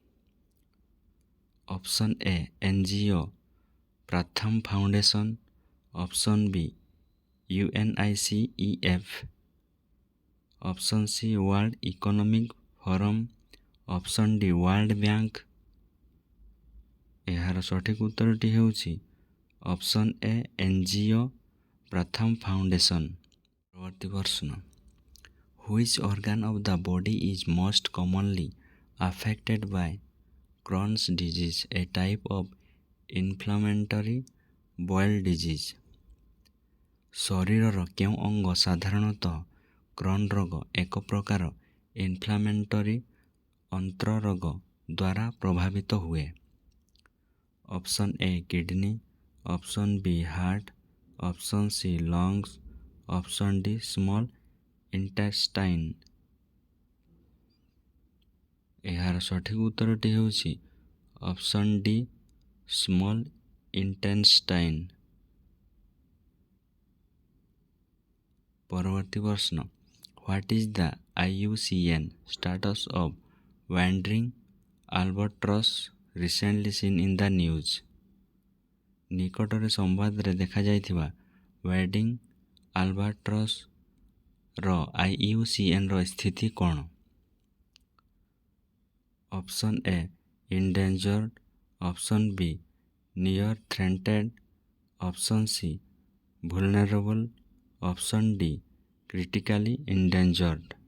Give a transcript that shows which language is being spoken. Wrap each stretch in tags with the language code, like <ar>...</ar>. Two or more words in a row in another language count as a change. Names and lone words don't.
<en>Option A NGO Pratham Foundation, Option B UNICEF, Option C World Economic Forum, Option D World Bank.</en> <or>ଏହାର ସଠିକ ଉତ୍ତରଟି ହେଉଛି</or> <en>Option A</en> <or>NGO ପ୍ରଥମ ଫାଉଣ୍ଡେସନ୍। ପରବର୍ତ୍ତୀ ପ୍ରଶ୍ନ,</or> <en>Which organ of the body is most commonly affected by Crohn's disease, a type of inflammatory bowel disease?</en> <or>ଶରୀରର କେଉଁ ଅଙ୍ଗ ସାଧାରଣତଃ କ୍ରନ୍ ରୋଗ, ଏକ ପ୍ରକାର ଇନଫ୍ଲାମେଟରୀ ଅନ୍ତ୍ରରୋଗ ଦ୍ୱାରା ପ୍ରଭାବିତ ହୁଏ?</or> <en>Option A kidney, Option B heart, Option C lungs, Option D small intestine.</en> <or>ଏହାର ସଠିକ ଉତ୍ତରଟି ହେଉଛି</or> <en>Option D small intestine.</en> <or>ପରବର୍ତ୍ତୀ ପ୍ରଶ୍ନ,</or> <en>What is the IUCN status of wandering albatross recently seen in the news?</en> <or>ନିକଟରେ ସମ୍ବାଦରେ ଦେଖାଯାଇଥିବା</or> <en>wandering albatross</en> <or>ର IUCN ର ସ୍ଥିତି କ'ଣ?</or> <en>Option A endangered, Option B near threatened, Option C vulnerable, Option D critically endangered.</en>